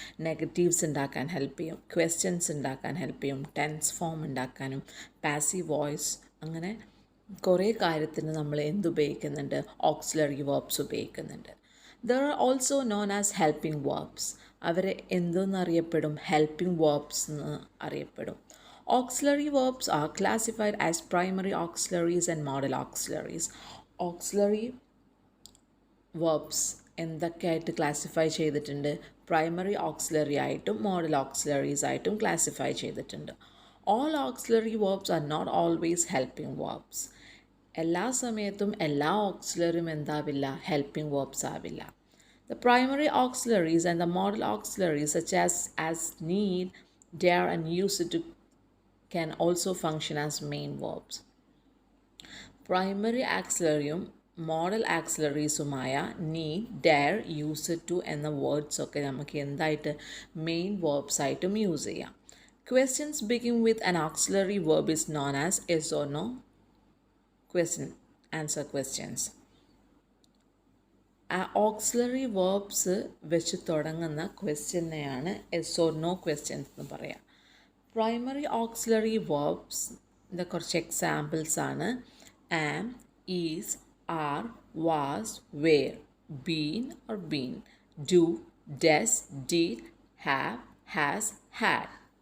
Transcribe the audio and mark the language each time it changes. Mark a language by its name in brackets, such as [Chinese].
[Malayalam] Negatives ഉണ്ടാക്കാൻ help ചെയ്യും, questions ഉണ്ടാക്കാൻ ഹെൽപ്പ് ചെയ്യും, ടെൻസ് ഫോം ഉണ്ടാക്കാനും, പാസീവ് വോയിസ്, അങ്ങനെ കുറേ കാര്യത്തിന് നമ്മൾ എന്തുപയോഗിക്കുന്നുണ്ട്? ഓക്സിലറി വേർബ്സ് ഉപയോഗിക്കുന്നുണ്ട്. [English] There are also known as helping verbs. [Malayalam] അവരെ എന്തെന്നറിയപ്പെടും? ഹെൽപ്പിംഗ് വേർബ്സ് എന്ന് അറിയപ്പെടും. [English] Auxiliary verbs are classified as primary auxiliaries and modal auxiliaries. [Malayalam] Auxiliary verbs എന്തൊക്കെയായിട്ട് classify ചെയ്തിട്ടുണ്ട്? പ്രൈമറി ഓക്സിലറി ആയിട്ടും മോഡൽ ഓക്സിലറീസ് ആയിട്ടും ക്ലാസിഫൈ ചെയ്തിട്ടുണ്ട്. [English] All auxiliary verbs are not always helping verbs. [Malayalam] എല്ലാ സമയത്തും എല്ലാ ഓക്സിലറിയും എന്താവില്ല? Helping verbs ആവില്ല. [English] The primary auxiliaries and the modal auxiliaries such as need, dare and use to can also function as main verbs. [Malayalam] Primary auxiliaryum modal auxiliariesumaya need, dare, use to എന്ന words ഒക്കെ നമുക്ക് എന്തായിട്ട് main verbs ആയിട്ടും use ചെയ്യാം. [English] Questions begin with an auxiliary verb is known as yes or no question answer questions. [Malayalam] ആ auxiliary verbs വെച്ച് തുടങ്ങുന്ന ക്വസ്റ്റ്യനെയാണ് S or no questions എന്ന് പറയാം. പ്രൈമറി ഓക്സിലറി വേർബ്സിൻ്റെ കുറച്ച് എക്സാമ്പിൾസ് ആണ് ആം, is, R, was, wear, been or been, do, does, did, have, has, had.